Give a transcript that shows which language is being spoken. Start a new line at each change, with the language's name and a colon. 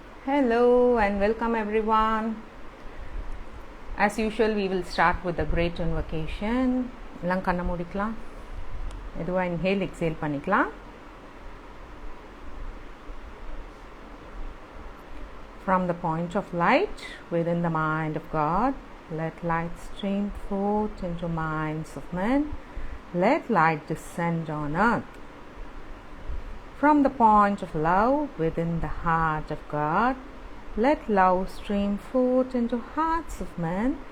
English: Hello and welcome everyone. As usual, we will start with the great invocation.
Tamil: எல்லாம் கண்ண மூடிக்கலாம். மெதுவா
English: inhale exhale
Tamil: பண்ணிக்கலாம்.
English: From the point of light within the mind of God, let light stream forth into minds of men. Let light descend on earth. From the point of love within the heart of God, let love stream forth into hearts of men.